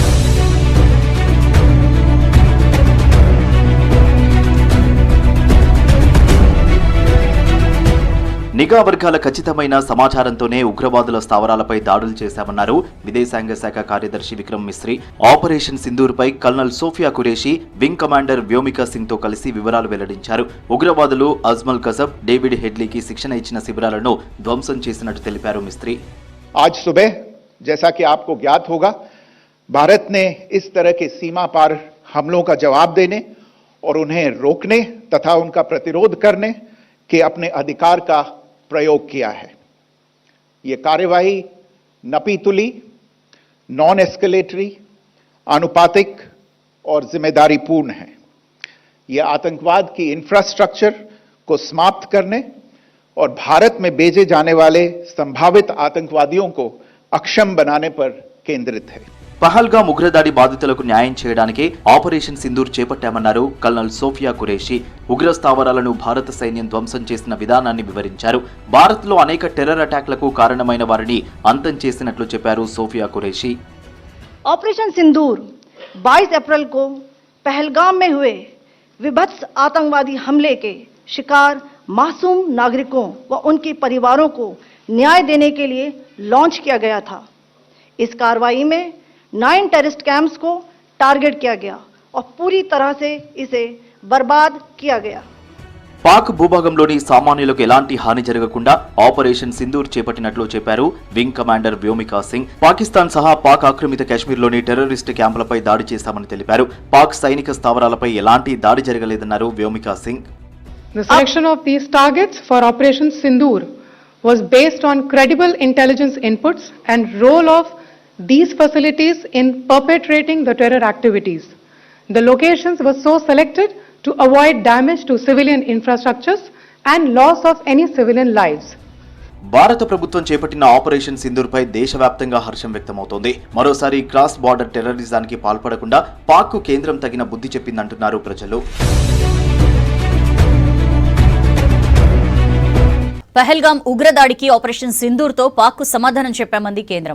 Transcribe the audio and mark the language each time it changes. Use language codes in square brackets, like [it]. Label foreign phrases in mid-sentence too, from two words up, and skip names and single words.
[te] నిఘా వర్గాల ఖచ్చితమైన సమాచారంతోనే ఉగ్రవాదుల స్థావరాలపై దాడులు చేశామన్నారు విదేశాంగ శాఖ కార్యదర్శి విక్రమ్ మిస్రీ. ఆపరేషన్ సింధూర్పై కల్నల్ సోఫియా కురేషి, వింగ్ కమాండర్ వ్యోమికా సింగ్ తో కలిసి వివరాలు వెల్లడించారు. ఉగ్రవాదులు అజ్మల్ కసబ్, డేవిడ్ హెడ్లీకి శిక్షణ ఇచ్చిన శిబిరాలను ధ్వంసం చేసినట్టు తెలిపారు మిస్రీ. [hi] आज सुबह जैसा कि आपको ज्ञात होगा, भारत ने इस तरह के सीमा पार हमलों का जवाब देने और उन्हें रोकने तथा उनका प्रतिरोध करने के अपने अधिकार का प्रयोग किया है. ये कार्यवाही नपीतुली, [en] non escalatory, [hi] आनुपातिक और जिम्मेदारी पूर्ण है. ये आतंकवाद की इंफ्रास्ट्रक्चर को समाप्त करने और भारत में भेजे जाने वाले संभावित आतंकवादियों को अक्षम बनाने पर केंद्रित है. [te] పహల్గామ్ ఉగ్రదాడి బాధితులకు న్యాయం చేయడానికి ఆపరేషన్ సింధూర్ చేపట్టామన్నారు కల్నల్ సోఫియా కురేషి. ఉగ్ర స్థావరాలను భారత సైన్యం ధ్వంసం చేసిన విధానాన్ని వివరించారు. భారత్లో అనేక [en] terror attacks [te] కారణమైన వారిని అంతం చేసినట్లు చెప్పారు సోఫియా కురేషి. [hi] ऑपरेशन सिंदूर 22 अप्रैल को पहलगाम में हुए विभत्स आतंकवादी हमले के शिकार मासूम नागरिकों व उनके परिवारों को न्याय देने के लिए लॉन्च किया गया था. इस कार्रवाई में 9 [en] terrorist camps [hi] को टारगेट किया गया और पूरी तरह से इसे बर्बाद किया गया. [te] పాక్ భూభాగంలోని సామాన్యులకు ఎలాంటి హాని జరగకుండా ఆపరేషన్ సింధూర్ చేపట్టినట్లు చెప్పారు వింగ్ కమాండర్ వ్యోమికా సింగ్. పాకిస్తాన్ సహా పాక్ ఆక్రమిత కాశ్మీర్లోని [en] terrorist camps [te] దాడి చేశామని తెలిపారు. పాక్ సైనిక స్థావరాలపై ఎలాంటి దాడి జరగలేదన్నారు వ్యోమికా సింగ్. [en] The selection of these targets for Operation Sindoor was based on credible intelligence inputs and role of these facilities in perpetrating the terror activities. The locations were so selected to avoid damage to civilian infrastructures and loss of any civilian lives. [te] భారత ప్రభుత్వం చేపట్టిన ఆపరేషన్ సింధూర్పై దేశవ్యాప్తంగా హర్షం వ్యక్తమవుతోంది. మరోసారి [en] cross border terrorism [te] పాల్పడకుండా పాక్కు కేంద్రం తగిన బుద్ధి చెప్పిందంటున్నారు ప్రజలు. పహల్గామ్ ఉగ్రదాడికి ఆపరేషన్ సింధూర్ తో పాక్కు సమాధానం చెప్పామంది కేంద్రం.